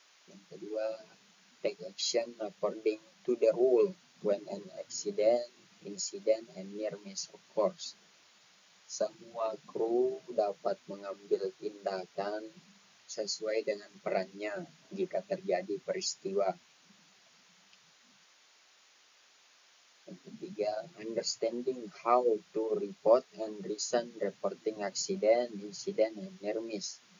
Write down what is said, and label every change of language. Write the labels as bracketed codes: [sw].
[id] Yang kedua, [en] take action according to the rule when an accident, incident, and near miss occurs. [id] Semua kru dapat mengambil tindakan sesuai dengan perannya jika terjadi peristiwa. Yang ketiga, [en] understanding how to report and reason reporting accident, incident, and near miss.